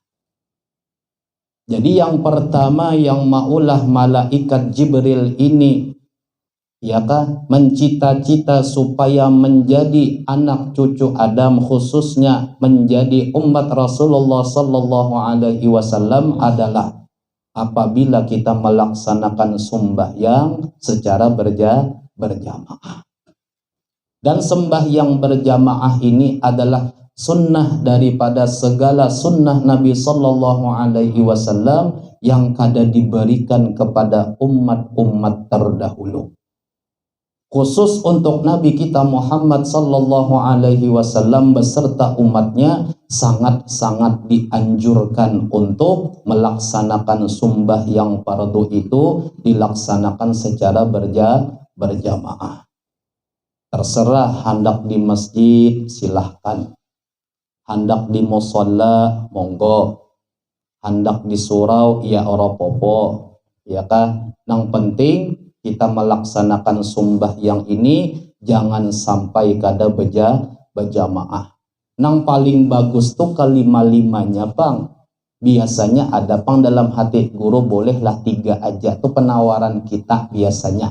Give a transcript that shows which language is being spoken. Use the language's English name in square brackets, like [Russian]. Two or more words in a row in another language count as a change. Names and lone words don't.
[Indonesian] Jadi yang pertama yang maulah malaikat Jibril ini mencita-cita supaya menjadi anak cucu Adam, khususnya menjadi umat Rasulullah [Arabic] صلى الله عليه وسلم [Indonesian] adalah apabila kita melaksanakan sembahyang secara berjamaah. Dan sembahyang berjamaah ini adalah sunnah daripada segala sunnah Nabi [Arabic] صلى الله عليه وسلم [Indonesian] yang kada diberikan kepada umat-umat terdahulu. Khusus untuk Nabi kita Muhammad [Arabic] صلى الله عليه وسلم [Indonesian] beserta umatnya sangat-sangat dianjurkan untuk melaksanakan sembahyang fardu itu dilaksanakan secara berjamaah. Terserah hendak di masjid silahkan, hendak di musholla monggo, hendak di surau [Javanese] ya ora popo, [Indonesian] ya kan? Yang penting kita melaksanakan sembahyang ini jangan sampai kada berjamaah. [Banjar] Nang paling bagus tuh kelima-limanya Bang. Biasanya ada Bang dalam hati guru bolehlah 3 aja tuh penawaran kita biasanya.